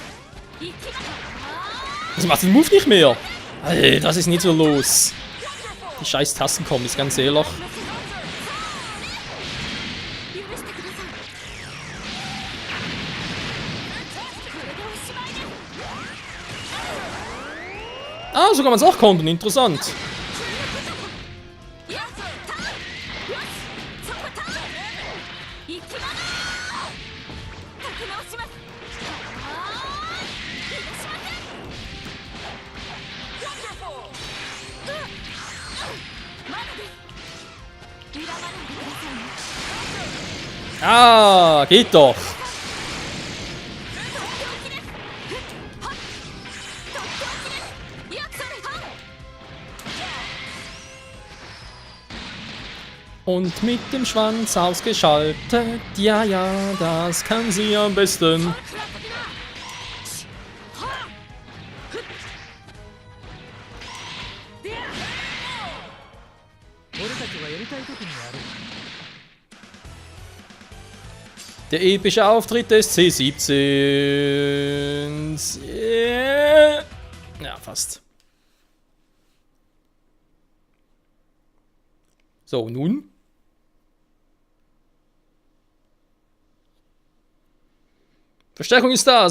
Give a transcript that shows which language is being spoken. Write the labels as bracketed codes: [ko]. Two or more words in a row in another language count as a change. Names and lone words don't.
[de] Das macht den Move nicht mehr. Alter, das ist nicht so los. die scheiß Tastenkombis, ganz ehrlich. [ja] 許してください。これでおしまいです。 [de] Ah, so kann man es auch kontern, interessant. [ja] よし、ターン。よし、そこターン。行きます。立て直します。あー、許しません。まだです。恨まないでくださいね。 [de] Ah, geht doch. Und mit dem Schwanz ausgeschaltet, ja, ja, das kann sie am besten. [ja] 俺たちはやりたい時にやる。 [de] Der epische Auftritt des C17. Ja, fast. So, nun. Verstärkung ist da.